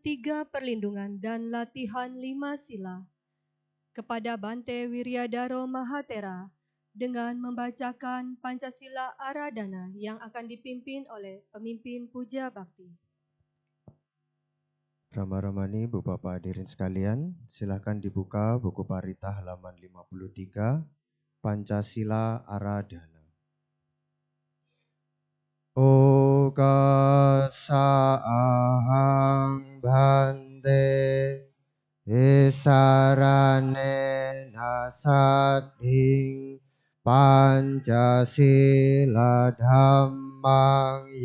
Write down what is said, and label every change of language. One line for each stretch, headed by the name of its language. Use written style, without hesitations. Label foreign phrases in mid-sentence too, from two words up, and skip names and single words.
Indonesian: 3 perlindungan dan latihan 5 sila kepada Bante Wiryadaro Mahatera dengan membacakan Pancasila Aradhana yang akan dipimpin oleh pemimpin Puja Bakti. Brahma-Ramani, Bu Bapak hadirin sekalian, silakan dibuka buku Parita halaman 53, Pancasila Aradhana.
Pali: Okasa ahang bhante Esarane nasadhing Pancasila dhammang